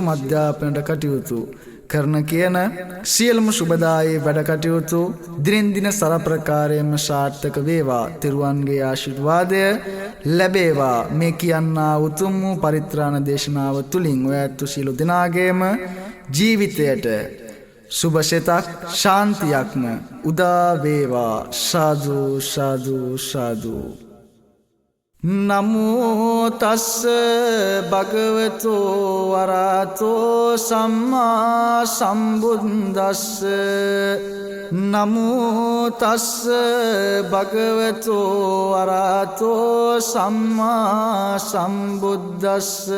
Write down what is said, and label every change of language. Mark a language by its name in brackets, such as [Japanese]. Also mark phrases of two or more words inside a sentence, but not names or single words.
[Sinhala] අධ්‍යාපනයට කටයුතු කරන කියන සියලුම සුබදායී වැඩ කටයුතු දිනෙන් දින සරප්‍රකාරයෙන්ම සාර්ථක වේවා තිරුවන්ගේ ආශිර්වාදය ලැබේවා මේ කියන්නා උතුම් වූ පරිත්‍රාණ දේශනාව තුලින් ඔය ඇත්තු සියලු දෙනාගේම ජීවිතයට සුභසිතක් ශාන්තියක්ම උදා වේවා සාදු සාදු සාදු [Pali] නමෝ තස්ස භගවතු වරහතෝ සම්මා සම්බුද්දස්ස නමෝ තස්ස භගවතු වරහතෝ සම්මා සම්බුද්දස්ස